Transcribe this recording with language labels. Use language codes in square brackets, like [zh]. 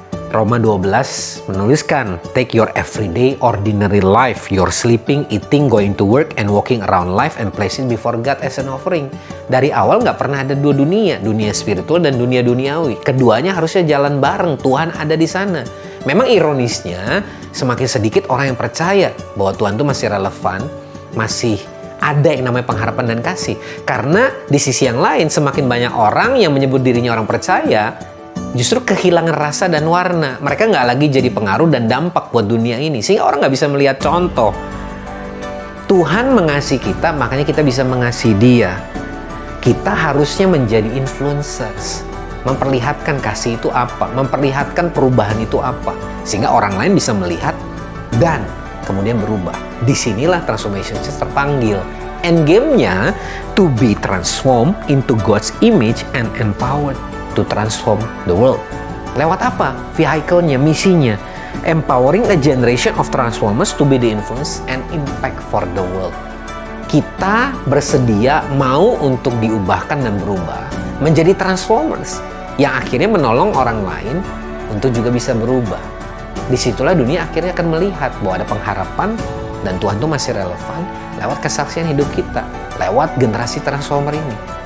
[id] Roma 12 menuliskan, [en] take your everyday ordinary life, your sleeping, eating, going to work, and walking around life and place it before God as an offering. [id] Dari awal nggak pernah ada dua dunia spiritual dan dunia duniawi. Keduanya harusnya jalan bareng, Tuhan ada di sana. Memang ironisnya, semakin sedikit orang yang percaya bahwa Tuhan itu masih relevan, masih ada yang namanya pengharapan dan kasih. Karena di sisi yang lain, semakin banyak orang yang menyebut dirinya orang percaya, justru kehilangan rasa dan warna. Mereka nggak lagi jadi pengaruh dan dampak buat dunia ini. Sehingga orang nggak bisa melihat contoh. Tuhan mengasihi kita, makanya kita bisa mengasihi Dia. Kita harusnya menjadi influencers. Memperlihatkan kasih itu apa, memperlihatkan perubahan itu apa, sehingga orang lain bisa melihat dan kemudian berubah. Disinilah Transformation Church terpanggil. [en] Endgame-nya to be transformed into God's image and empowered to transform the world. [id] Lewat apa? [en] Vehicle-nya, [id] misinya. [en] Empowering a generation of transformers to be the influence and impact for the world. [id] Kita bersedia mau untuk diubahkan dan berubah menjadi transformers yang akhirnya menolong orang lain untuk juga bisa berubah. Disitulah dunia akhirnya akan melihat bahwa ada pengharapan dan Tuhan itu masih relevan lewat kesaksian hidup kita, lewat generasi transformer ini.